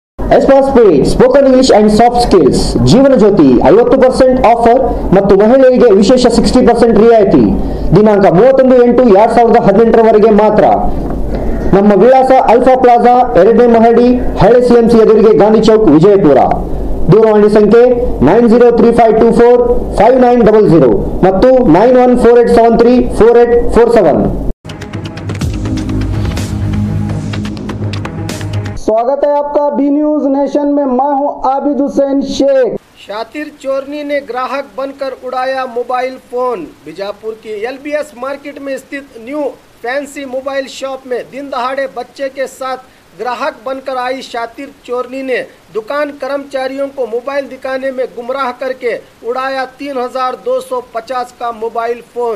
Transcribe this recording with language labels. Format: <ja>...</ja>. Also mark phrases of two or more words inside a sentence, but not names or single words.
<kn>ಎಸ್ಪಾಸ್ ಸ್ಪೀಡ್ ಸ್ಪೋಕನ್ ಇಂಗ್ಲಿಷ್ ಅಂಡ್ ಸಾಫ್ಟ್ ಸ್ಕಿಲ್ಸ್ ಜೀವನ ಜ್ಯೋತಿ 50% ಆಫರ್ ಮತ್ತು ಮಹಿಳೆಯರಿಗೆ ವಿಶೇಷ 60% ರಿಯಾಯಿತಿ ದಿನಾಂಕ 31/8/2018 ವರೆಗೆ ಮಾತ್ರ ನಮ್ಮ ವಿಳಾಸ ಅಲ್ಫಾ ಪ್ಲಾಜಾ 2ನೇ ಮಹಡಿ ಹಳೆ ಸಿಎಂಸಿ ಎದುರಿಗೆ ಗಾಂಧಿ ಚೌಕ್ ವಿಜಯಪುರ ದೂರವಾಣಿ ಸಂಖ್ಯೆ 9035245900 ಮತ್ತು 9148734847।</kn> <hi>स्वागत है आपका बी न्यूज नेशन में। मैं हूं आबिद हुसैन शेख। शातिर चोरनी ने ग्राहक बनकर उड़ाया</hi> <en>mobile phone.</en> <hi>बीजापुर की एलबीएस मार्केट में स्थित न्यू फैंसी मोबाइल शॉप में दिन दहाड़े बच्चे के साथ ग्राहक बनकर आई शातिर चोरनी ने दुकान कर्मचारियों को मोबाइल दिखाने में गुमराह करके उड़ाया 3250 का</hi> <en>mobile phone.</en>